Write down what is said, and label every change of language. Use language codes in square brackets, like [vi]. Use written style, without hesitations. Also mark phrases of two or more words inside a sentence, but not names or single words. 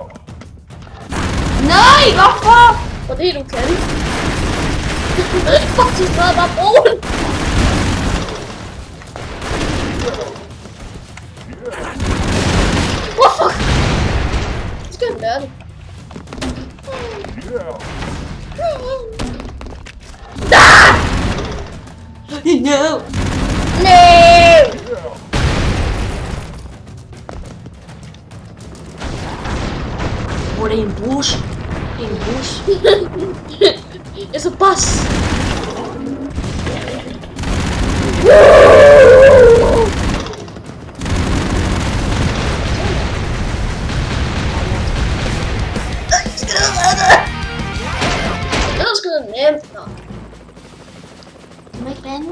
[da] Nej, hvorfor? Fordi du kan. Fuck, du skal bare bruge den. Hvorfor? Du skal lære det. [en] Yeah. No. No! Yeah. [da] Hvor det er en bus. Det er en bus. [en] It's a bus. [da] Det var sgu da nemt. Nå. Du må ikke bande.